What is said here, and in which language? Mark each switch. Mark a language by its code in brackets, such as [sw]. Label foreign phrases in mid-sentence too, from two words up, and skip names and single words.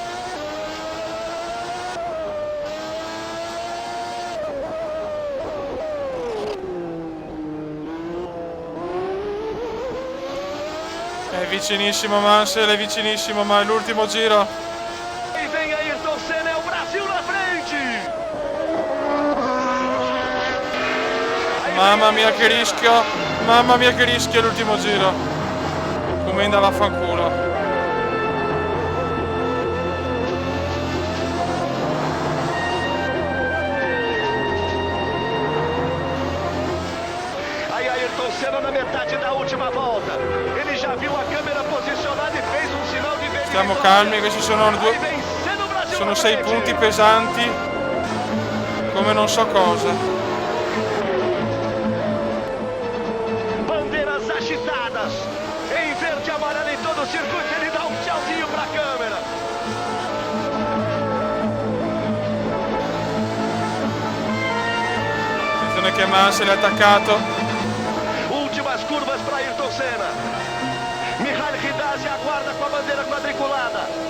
[it] È vicinissimo Mansell, è vicinissimo, ma è l'ultimo giro. [pt] E vem Ayrton Senna, é o Brasil na frente! [it] Mamma mia che rischio, mamma mia che rischio l'ultimo giro. Comenda vaffanculo. [pt] Senna na metade da última volta. Ele já viu a câmera posicionada e fez um sinal di vendita. [it] Stiamo calmi, questi sono 6 punti pesanti come non so cosa. [pt] Bandeiras agitadas em verde e amarelo em todo o circuito. Ele dá um tchauzinho pra câmera. [it] Attenzione che Mansell è attaccato. [pt] Últimas curvas para Ayrton Senna. Mihail Hidasi aguarda com a bandeira quadriculada.